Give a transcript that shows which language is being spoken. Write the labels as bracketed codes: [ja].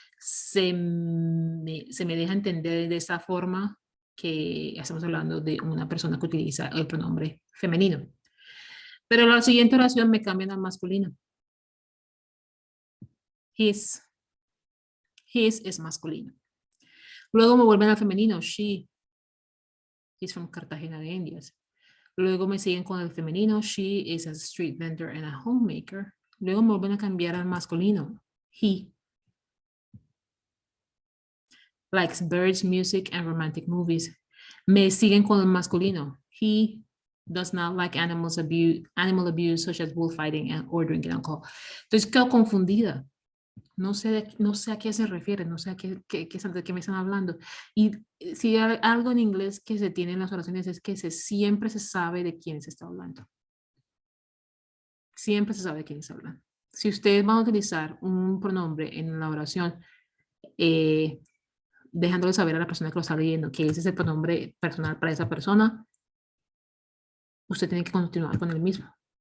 [es] Se me deja entender de esta forma que estamos hablando de una persona que utiliza el pronombre femenino. Pero la siguiente oración me cambian al masculino. His es masculino. Luego me vuelven al femenino. [en] She is from Cartagena de Indias. [es] Luego me siguen con el femenino. [en] She is a street vendor and a homemaker. [es] Luego me vuelven a cambiar al masculino. [en] He likes birds, music, and romantic movies. [es] Me siguen con el masculino. [en] He does not like animal abuse such as bullfighting or drinking alcohol. [es] Entonces quedo confundida. No sé a qué se refiere, no sé de qué me están hablando. Y si hay algo en inglés que se tiene en las oraciones es que siempre se sabe de quién se está hablando. Siempre se sabe de quién está hablando. Si ustedes van a utilizar un pronombre en la oración, dejándole saber a la persona que lo está leyendo que ese es el pronombre personal para esa persona, usted tiene que continuar con el mismo.